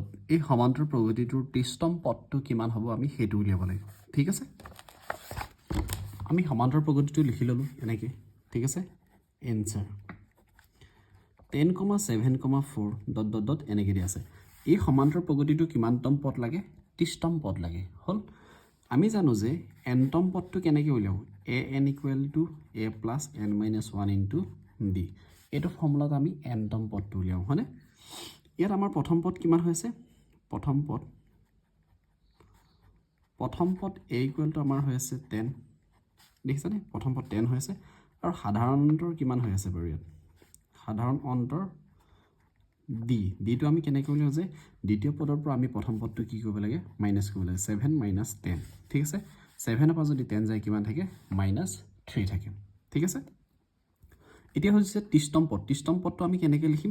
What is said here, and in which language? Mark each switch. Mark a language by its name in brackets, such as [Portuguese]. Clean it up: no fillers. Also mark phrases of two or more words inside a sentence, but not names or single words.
[Assamese] এই সমান্তৰ প্ৰগতিটোৰ 30তম পদটো কিমান হ'ব আমি হেতু উলিয়াব লাগিব ঠিক আছে আমি সমান্তৰ প্ৰগতিটো লিখি ললো এনেকে ঠিক আছে आंसर 10,7,4, ... এনেকে দিয়া আছে এই সমান্তৰ প্ৰগতিটো কিমানতম পদ লাগে 30তম পদ লাগে হল আমি জানো যে nতম পদটো কেনেকৈ উলিয়াও [English] an equal to a plus n minus 1 into d [Assamese] এটো ফৰ্মুলাত আমি nতম পদটো উলিয়াও হয়নে ইয়াত আমাৰ প্ৰথম পদ কিমান হৈছে প্ৰথম পদ [English] a equal to [Assamese] আমাৰ হৈ আছে 10 দেখিছানে প্ৰথম পদ 10 হৈছে আৰু সাধাৰণ অন্তৰ কিমান হৈ আছে বাৰু ইয়াত সাধাৰণ অন্তৰ d টো আমি কেনেকৈ উলিয়াও যে দ্বিতীয় পদৰ পৰা আমি প্ৰথম পদটো কি কৰিব লাগে মাইনাস কৰিব লাগে [English] 7 minus 10 [Assamese] ঠিক আছে 7 পৰা যদি 10 যায় কিমান থাকে -3 থাকে ঠিক আছে এতিয়া হৈছে 30তম পদটো আমি কেনেকৈ লিখিম